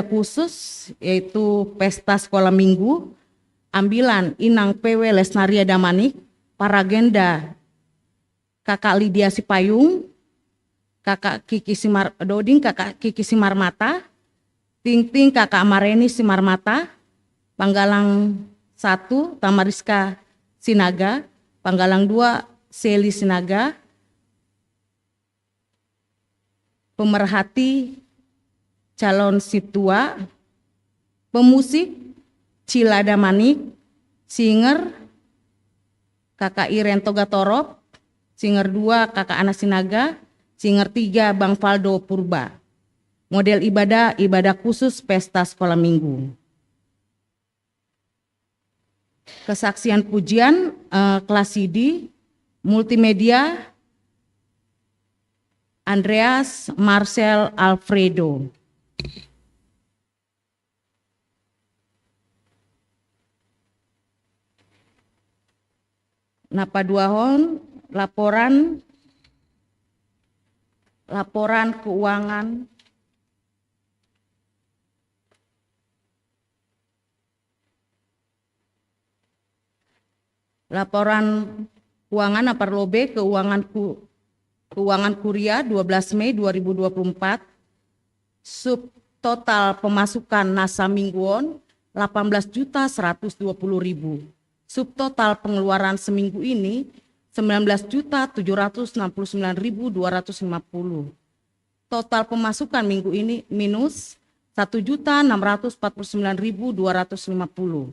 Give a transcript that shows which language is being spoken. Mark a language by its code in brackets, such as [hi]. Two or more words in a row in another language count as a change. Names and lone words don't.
[id] khusus yaitu Pesta Sekolah Minggu, ambilan Inang PW Lesnaria Damanik, Paragenda Kakak Lydia Sipayung, Kakak Kiki Doding, Kakak Kiki Simarmata, Ting Kakak Mareni Simarmata, Panggalang 1 Tamariska Sinaga, Panggalang 2 Seli Sinaga, pemerhati calon Situa, pemusik Cilada Manik, singer Kakak Iren Togatorop, singer 2 Kakak Ana Sinaga, singer 3 Bang Faldo Purba. Model ibadah khusus Pesta Sekolah Minggu. Kesaksian pujian kelas CD, multimedia Andreas Marcel Alfredo. [bts] Napa duahon [id] laporan keuangan [bts] Napar Lobe [id] keuangan Kuria 12 Mei 2024, subtotal pemasukan [bts] nasa mingguan [id] 18.120.000. Subtotal pengeluaran seminggu ini 19.769.250. Total pemasukan minggu ini minus 1.649.250.